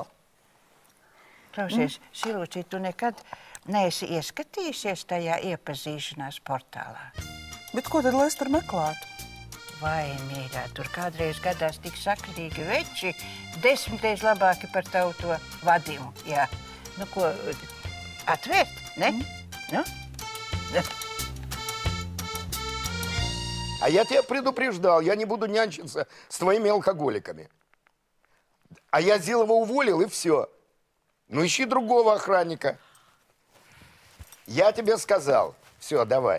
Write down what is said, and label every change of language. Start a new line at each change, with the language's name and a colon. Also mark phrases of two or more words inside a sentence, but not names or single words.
Latvian: Klausies, Silvucī, tu nekad neesi ieskatījusies tajā iepazīšanās portālā? Bet ko tad lai es tur meklētu? Vai, mīļā, tur kādreiz gadās tik sakrīgi veči, 10 reiz labāki par tavu to vadījumu, jā. Nu, ko, atvērt, ne?
Russian: Ну? А я тебя предупреждал, я не буду нянчиться с твоими алкоголиками. А я Зилова уволил, и все. Ну, ищи другого охранника. Я тебе сказал. Все, давай.